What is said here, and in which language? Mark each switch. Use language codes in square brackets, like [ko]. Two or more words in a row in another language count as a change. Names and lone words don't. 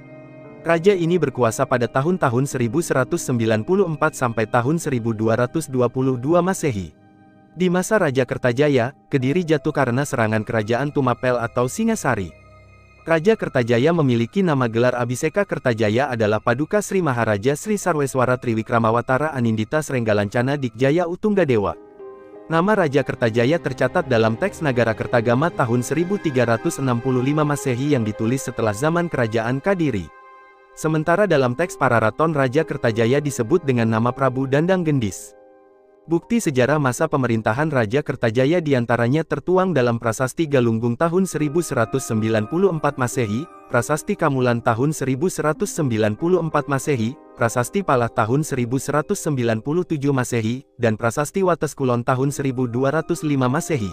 [id] Raja ini berkuasa pada tahun-tahun 1194 sampai tahun 1222 Masehi. Di masa Raja Kertajaya, Kediri jatuh karena serangan kerajaan Tumapel atau Singasari. Raja Kertajaya memiliki nama gelar Abhiseka Kertajaya adalah Paduka Sri Maharaja Sri Sarweswara Triwikramawatara Anindita Srenggalancana Dikjaya Utunggadewa. Nama Raja Kertajaya tercatat dalam teks Nagara Kertagama tahun 1365 Masehi yang ditulis setelah zaman kerajaan Kadiri. Sementara dalam teks Pararaton Raja Kertajaya disebut dengan nama Prabu Dandang Gendis. Bukti sejarah masa pemerintahan Raja Kertajaya diantaranya tertuang dalam Prasasti Galunggung tahun 1194 Masehi, Prasasti Kamulan tahun 1194 Masehi, Prasasti Palah tahun 1197 Masehi, dan Prasasti Wates Kulon tahun 1205 Masehi.